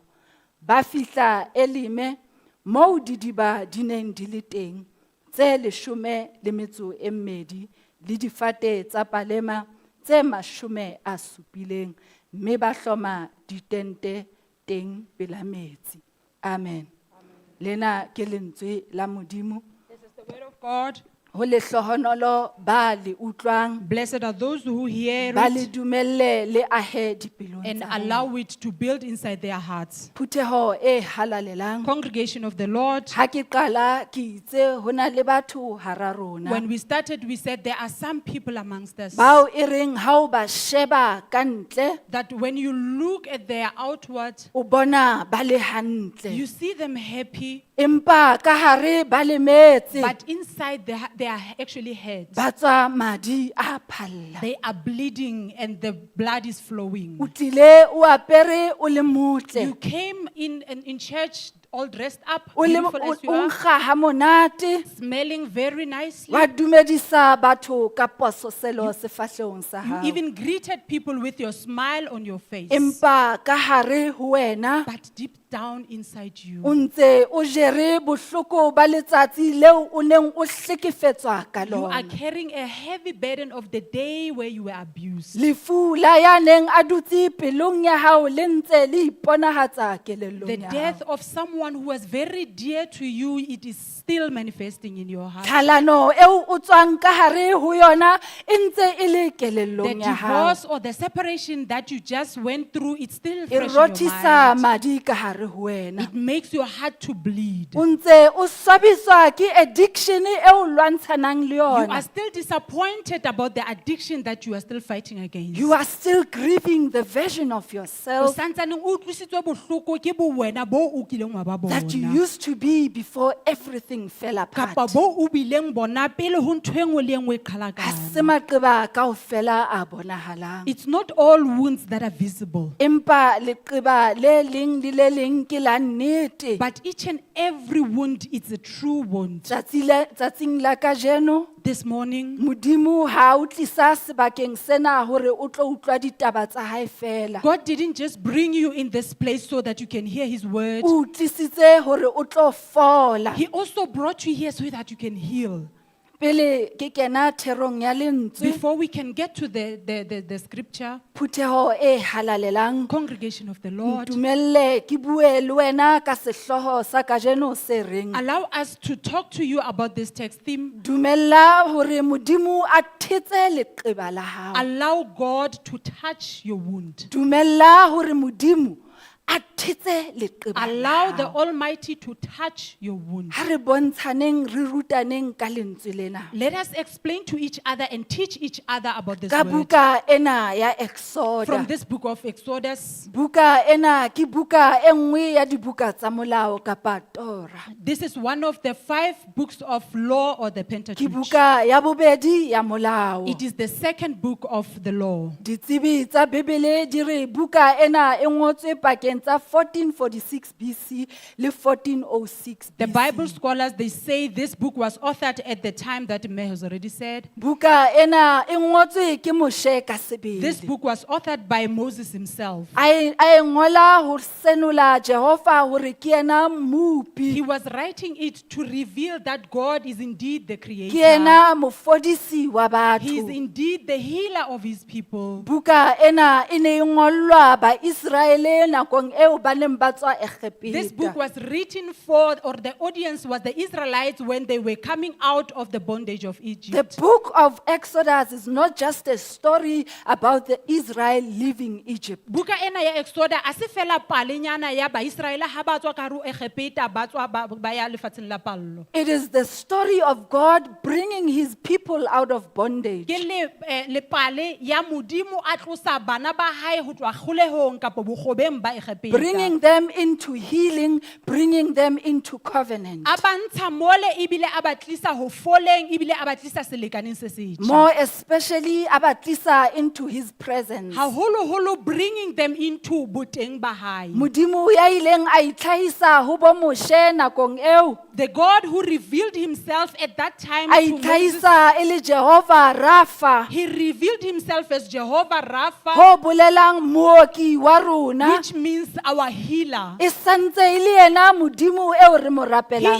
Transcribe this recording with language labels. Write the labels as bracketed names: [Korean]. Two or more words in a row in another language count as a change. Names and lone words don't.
[Southern Sotho] Ba fihla Elime, moo didiba di neng di le teng, tse 12 le difate tsa palema tse 70, mme ba hloma ditente teng pela metsi. Amen. Lena ke lentswe la Modimo. [English] This is the word of God. [Southern Sotho] Ho lehlohonolo ba le utlwang, [English] Blessed are those who hear [Southern Sotho] ba le [English] it [Southern Sotho] dumelle le ahe dipelong [English] and [Southern Sotho] tsa bona. [English] allow it to build inside their hearts. [Southern Sotho] Phutheho e halalelang. [English] Congregation of the Lord, [Southern Sotho] Ha ke qala ke itse hona le batho hara rona. [English] when we started, we said there are some people amongst us [Southern Sotho] Bao e reng ha o ba sheba ka ntle, [English] that when you look at their outward, [Southern Sotho] o bona ba le hantle. [English] you see them happy, [Southern Sotho] Empa ka hare ba le metse, [English] but inside they are actually hurt. [Southern Sotho] ba tswa madi a phalla. [English] They are bleeding and the blood is flowing. [Southern Sotho] O tlile o apere o le [English] You [Southern Sotho] motle. [English] came in church all dressed up, [Southern Sotho] o le- [English] beautiful as you [Southern Sotho] o [English] are, [Southern Sotho] nkga ha monate, [English] smelling very nicely. [Southern Sotho] wa dumedisa batho ka pososelo sefahlehong sa [English] You [Southern Sotho] hao. [English] even greeted people with your smile on your face. [Southern Sotho] Empa ka hare ho wena, [English] But deep down inside you, [Southern Sotho] o ntse o jere bohloko ba letsatsi leo o neng o hlekefetswa ka [English] you are [Southern Sotho] lona. [English] carrying a heavy burden of the day where you were abused. [Southern Sotho] Lefu la ya neng a dutse pelong ya hao le ntse le iponahatsa [English] The [Southern Sotho] kelellong ya [English] death [Southern Sotho] hao. [English] of someone who was very dear to you, it is still manifesting in your heart. [Southern Sotho] Tlhalano eo o tswang ka hare ho yona e ntse e le [English] The [Southern Sotho] kelellong ya hao. [English] divorce or the separation that you just went through, it's still [Southern Sotho] E [English] fresh in your [Southern Sotho] rothisa [English] mind. [Southern Sotho] madi ka hare ho wena. [English] It makes your heart to bleed. [Southern Sotho] O ntse o swabiswa ke addiction eo o lwantshanang le [English] You are [Southern Sotho] yona. [English] still disappointed about the addiction that you are still fighting against. You are still grieving the version of [Southern Sotho] O [English] yourself [Southern Sotho] santsaneng o utlwisitswe bohloko ke bowena bo o kileng wa ba [English] that you [Southern Sotho] bona. [English] used to be before everything fell apart. [Southern Sotho] Kapa bo o bileng bona pele ho ntho e nngwe le e nngwe e Ha qhalakana. se maqeba kaofela a bonahalang. [English] It's not all wounds that are visible, [Southern Sotho] Empa leqeba le leng le le leng ke la nnete. [English] but each and every wound is a true wound. [Southern Sotho] Tsatsing la kajeno, [English] This morning, [Southern Sotho] Modimo ha o tlisa sebakeng sena hore o tlo utlwa ditaba tsa hae fela. [English] God didn't just bring you in this place so that you can hear His word. [Southern Sotho] O tlisitse hore o tlo fola. [English] He also brought you here so that you can heal. [Southern Sotho] Pele ke kena therong ya lentswe, [English] Before we can get to the scripture, [Southern Sotho] phutheho e halalelang, [English] congregation of the Lord, [Southern Sotho] dumelle ke bue le wena ka sehloho sa kajeno se reng. [English] allow us to talk to you about this text theme. [Southern Sotho] Dumella hore Modimo a thetse leqeba la hao. [English] Allow God to touch your wound. [Southern Sotho] Dumella hore Modimo a thetse leqeba la [English] Allow the [Southern Sotho] hao. [English] Almighty to touch your wound. [Southern Sotho] Ha re bontshaneng re rutaneng ka lentswe lena. [English] Let us explain to each other and teach each other about this [Southern Sotho] Ka [English] word. [Southern Sotho] buka ena ya [English] From Exodus. this book of Exodus, [Southern Sotho] Buka ena ke buka e nngwe ya dibuka tsa molao kapa Torah. [English] this is one of the 5 books of law or the [Southern Sotho] Ke [English] Pentateuch. [Southern Sotho] buka ya bobedi ya molao. [English] It is the second book of the law. [Southern Sotho] Ditsebi tsa Bibele di re buka ena e ngotswe pakeng tsa 1446 BC le 1406 [English] The BC. Bible scholars, they say this book was authored at the time that Meh has already said. [Southern Sotho] Buka ena e ngotswe ke Moshe ka sebele. [English] This book was authored by Moses himself. [Southern Sotho] A e ngola ho senola Jehova hore ke ena mopi. [English] He was writing it to reveal that God is indeed the [Southern Sotho] Ke [English] creator. [Southern Sotho] ena mofodisi wa [English] He is [Southern Sotho] batho. [English] indeed the healer of his people. [Southern Sotho] Buka ena e ne e ngolwa ba Israele nakong eo ba neng ba tswa [English] This book [Southern Sotho] Egepeta. [English] was written for, or the audience was the Israelites when they were coming out of the bondage of The Egypt. book of Exodus is not just a story about the Israel leaving Egypt. [Southern Sotho] Buka ena ya Exodus a se fela palenyana ya ba Israela ha ba tswa ka hare ho Egepeta ba tswa ba ya lefatsheng la pallo. [English] It is the story of God bringing his people out of bondage. [Southern Sotho] Ke le pale ya modimo a tlosa bana ba hae ho tswa kgolehong kapa bogobeng ba Egepeta. [English] Bringing them into healing, bringing them into covenant. [Southern Sotho] A ba ntsha mole ebile a ba tlisa ho foleng ebile a ba tlisa selekaneng se setjha. [English] More especially, abatlisa into his presence. [Southern Sotho] Haholoholo [English] bringing them into [Southern Sotho] boteng ba hae. Modimo ya ileng a itlhahisa ho bo Moshe nakong eo, [English] The God who revealed himself at that time [Southern Sotho] a [English] to Moses, [Southern Sotho] itlhahisa e le Jehova Rapha, [English] he revealed himself as Jehovah Rapha, [Southern Sotho] ho bolelang mooki wa rona. [English] which means our healer. [Southern Sotho] E santse e le yena Modimo eo re mo rapelang